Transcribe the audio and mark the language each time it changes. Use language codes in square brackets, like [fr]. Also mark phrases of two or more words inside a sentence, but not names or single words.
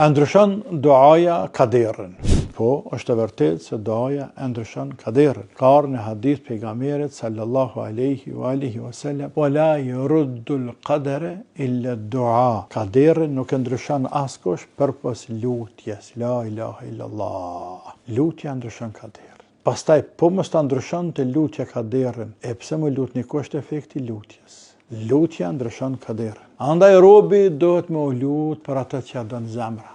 [sq] A ndryshon duaja kaderin? Po, është e vërtetë se duaja e ndryshon kaderin. Ka ardhur në hadith pejgamberit [ar] صلى الله عليه وسلم, "ولا يرد القدر إلا الدعاء." [sq] Kaderin nuk e ndryshon askush përpos lutjes. [ar] لا إله إلا الله. [sq] Lutja ndryshon kaderin. Pastaj, po mos ta ndryshonte lutja kaderin, e pse më lutni, ku është efekti i lutjes? Lutja ndryshon kaderin. Andaj robi duhet me u lut për atë që ja don zemra.